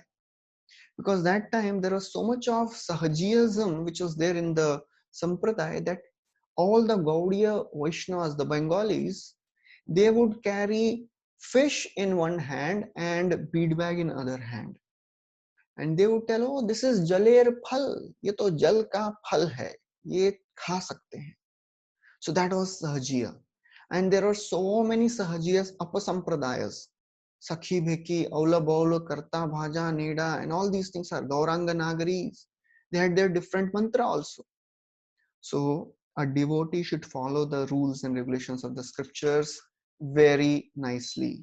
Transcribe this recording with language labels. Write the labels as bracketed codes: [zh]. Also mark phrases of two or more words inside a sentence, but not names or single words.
[en] Because that time there was so much of Sahajiyism which was there in the sampradaya that all the Gaudiya Vaishnavas, the Bengalis, they would carry fish in one hand and bead bag in other hand. And they would tell, oh, this is [bn] জলের ফল, [hi] ये तो जल का फल है, ये खा सकते हैं. [en] So that was Sahajiya. And there are so many Sahajiyas, Apasampradayas. Sakhi Bheki, Aula Baula, Karta Bhaja, Neda, and all these things are Gauranga Nagaris. They had their different mantra also. So a devotee should follow the rules and regulations of the scriptures very nicely.